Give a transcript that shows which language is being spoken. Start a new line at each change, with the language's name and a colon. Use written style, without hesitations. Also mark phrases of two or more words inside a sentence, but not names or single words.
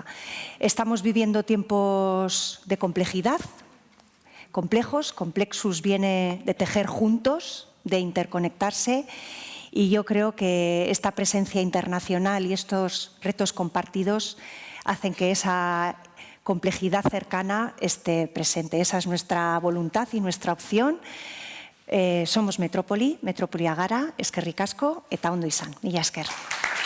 Spanish: Estamos viviendo tiempos de complejidad, complexus viene de tejer juntos, de interconectarse, y yo creo que esta presencia internacional y estos retos compartidos hacen que esa complejidad cercana esté presente. Esa es nuestra voluntad y nuestra opción.
Basque: Somos Metrópoli, Metrópoli agara, eskerrik asko eta ondo izan. Mila esker.